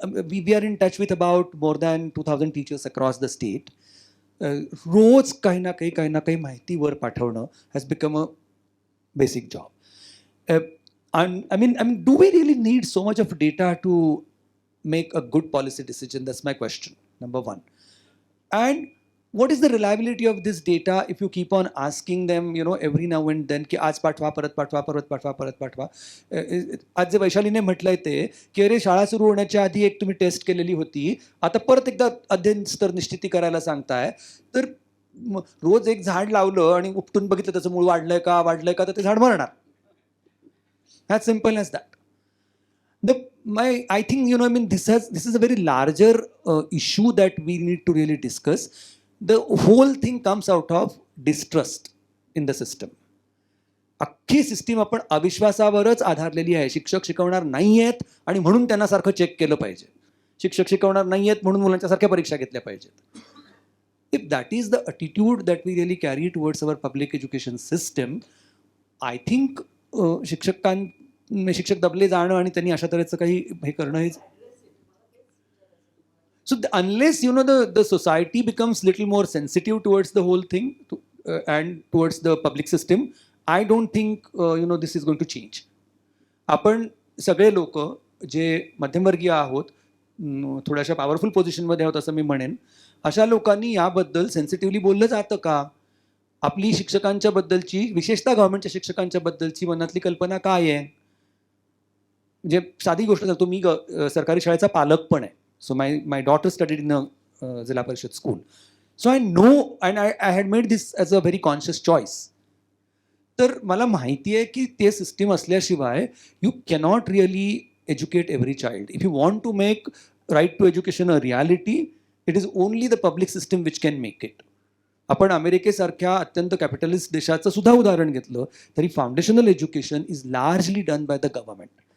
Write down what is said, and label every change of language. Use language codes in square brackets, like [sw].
[en] We are in touch with about more than 2,000 teachers across the state. [mr] रोज काही ना काही माहिती वर पाठवणं [en] has become a basic job. I mean, do we really need so much of data to make a good policy decision? That's my question, number one. And what is the reliability of this data if you keep on asking them, you know, every now and then [mr] की आज पाठवा, परत पाठवा, [en] परत पाठवा, परत पाठवा. [mr] आज जे वैशालीने म्हटलंय ते की अरे शाळा सुरू होण्याच्या आधी एक तुम्ही टेस्ट केलेली होती, आता परत एकदा अध्ययन स्तर निश्चिती करायला सांगताय, तर रोज एक झाड लावलं आणि उपटून बघितलं त्याचं मूळ वाढलंय का तर ते झाड मरणार. [en] As simple as that. I think, you know, I mean, this is a very larger issue that we need to really discuss. The whole thing comes out of distrust in the system. [mr] अख्खी system आपण अविश्वासावरच आधारलेली आहे. शिक्षक शिकवणार नाही आहेत आणि म्हणून त्यांना सारखं चेक केलं पाहिजे. शिक्षक शिकवणार नाही आहेत म्हणून मुलांच्या सारख्या परीक्षा घेतल्या पाहिजेत. [en] If that is the attitude that we really carry towards our public education system, I think [mr] शिक्षक दबले जाणं आणि त्यांनी अशा तऱ्हेचं काही हे करणं हे. [en] So unless, you know, the society becomes little more sensitive towards the whole thing and towards the public system, I don't think, you know, this is going to change. [mr] आपण सगळे लोक जे मध्यमवर्गीय आहोत, थोड्याशा पॉवरफुल पोझिशनमध्ये आहोत असं मी म्हणेन, अशा लोकांनी याबद्दल सेन्सिटिव्हली बोललं जातं का? आपली शिक्षकांच्या बद्दलची, विशेषतः गव्हर्नमेंटच्या शिक्षकांच्या बद्दलची मनातली कल्पना काय आहे? म्हणजे साधी गोष्ट सांगतो, मी सरकारी शाळेचा पालक पण आहे. [en] So my daughter studied in a Zilla Parishad school. So I know, and I had made this as a very conscious choice. [mr] तर मला माहिती आहे की ते सिस्टीम असल्याशिवाय [en] you cannot really educate every child. If you want to make right to education a reality, it is only the public system which can make it. [mr] आपण अमेरिकेसारख्या अत्यंत कॅपिटलिस्ट देशाचं सुद्धा उदाहरण घेतलं तरी [en] Foundational education is largely done by the government.